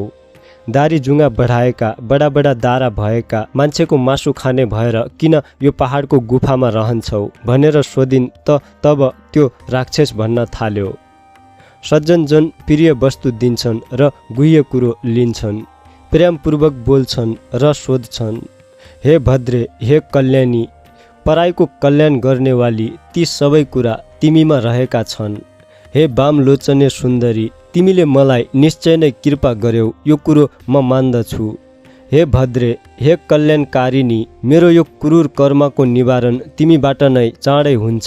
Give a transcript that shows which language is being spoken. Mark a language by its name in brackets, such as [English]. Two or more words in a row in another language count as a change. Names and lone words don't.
[Nepali] दारी जुङ्गा बढाएका, बडा बडा दारा भएका, मान्छेको मासु खाने भएर किन यो पहाडको गुफामा रहन्छौ भनेर सोधिन् त तब त्यो राक्षस भन्न थाल्यो, सज्जन जन प्रिय वस्तु दिन्छन् र गुह्य कुरो लिन्छन्, प्रेमपूर्वक बोल्छन् र सोध्छन्। हे भद्रे, हे कल्याणी, पराईको कल्याण गर्नेवाली ती सबै कुरा तिमीमा रहेका छन्। हे वामलोचने सुन्दरी, तिमीले मलाई निश्चय नै कृपा गर्यौ, यो कुरो म मान्दछु। हे भद्रे, हे कल्याणकारिणी, मेरो यो क्रूर कर्मको निवारण तिमीबाट नै चाँडै हुन्छ।